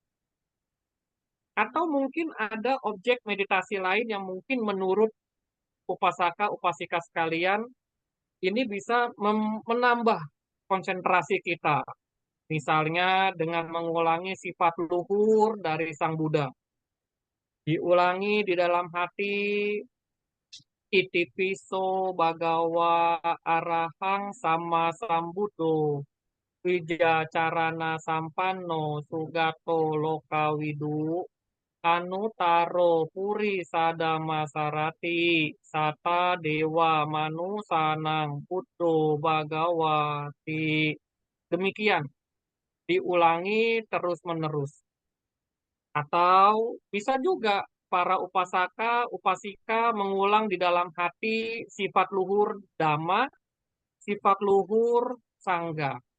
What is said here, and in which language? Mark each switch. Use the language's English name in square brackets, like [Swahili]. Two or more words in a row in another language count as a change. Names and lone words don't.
[Indonesian] Atau mungkin ada objek meditasi lain yang mungkin menurut upasaka, upasika sekalian, ini bisa menambah konsentrasi kita. Misalnya dengan mengulangi sifat luhur dari Sang Buddha. Diulangi di dalam hati, [Pali] itipiso bagawa arahang sama sambudo. Wijacarana sampanno sugato lokawidu anutaro puri sadama sarati sata dewa manusanang puto bagawati. [Indonesian] Demikian diulangi terus-menerus. Atau bisa juga para upasaka, upasika mengulang di dalam hati sifat luhur Dhamma, sifat luhur Sangga.